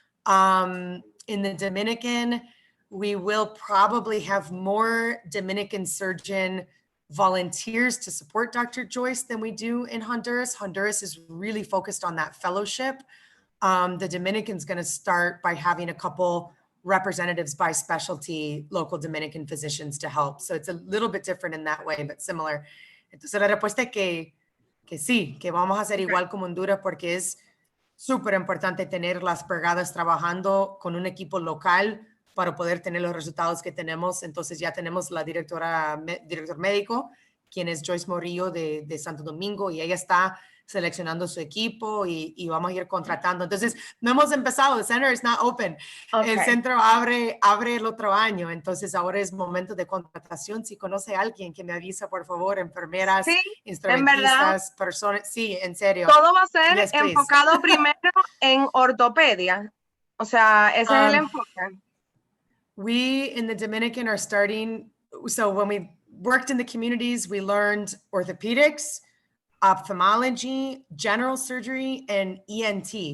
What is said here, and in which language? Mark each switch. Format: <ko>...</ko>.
<en>In the Dominican, we will probably have more Dominican surgeon volunteers to support Dr. Joyce than we do in Honduras. Honduras is really focused on that fellowship. The Dominican's going to start by having a couple representatives by specialty, local Dominican physicians to help. So it's a little bit different in that way, but similar.</en> <es>Entonces la respuesta es que sí, que vamos a hacer igual como Honduras, porque es súper importante tener las brigadas trabajando con un equipo local para poder tener los resultados que tenemos. Entonces ya tenemos la director médico, quien es Joyce Morillo de Santo Domingo, y ella está seleccionando su equipo y vamos a ir contratando. Entonces no hemos empezado,</es> <en>the center is not open.</en> <es>Okay. El centro abre el otro año, entonces ahora es momento de contratación. Si conoce a alguien, que me avisa, por favor, enfermeras, sí, instrumentistas, personas. Sí, en serio. Todo va a ser enfocado primero en ortopedia. O sea, ese es el enfoque.</es> <en>We in the Dominican are starting, so when we worked in the communities, we learned orthopedics, ophthalmology, general surgery, and ENT.</en>